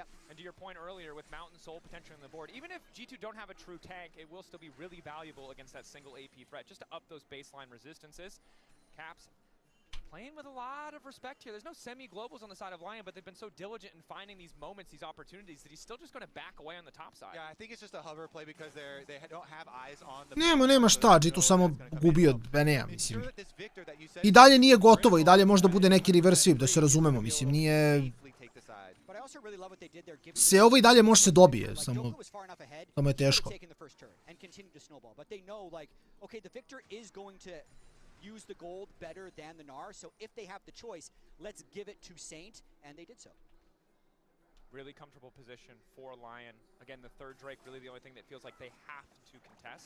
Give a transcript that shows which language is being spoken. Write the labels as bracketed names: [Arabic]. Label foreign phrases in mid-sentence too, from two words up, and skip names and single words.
[English] And to your point earlier, with Mountain Soul potentially on the board, even if G2 don't have a true tank, it will still be really valuable against that single AP threat, just to up those baseline resistances. Caps playing with a lot of respect here. There's no semi-globals on the side of LYON, but they've been so diligent in finding these moments, these opportunities, that he's still just going to back away on the top side. Yeah, I think it's just a hover play because they don't have eyes on the... [Serbian] Nema šta, G2 samo gubio, nema, mislim. I dalje nije gotovo, i dalje možda bude neki [English] reverse sweep, [Serbian] da se razumemo, mislim, nije... Sve ovo i dalje može se dobije, samo je teško. [English] Use the gold better than the Gnar, so if they have the choice, let's give it to Saint, and they did so. Really comfortable position for LYON. Again, the third Drake, really the only thing that feels like they have to contest.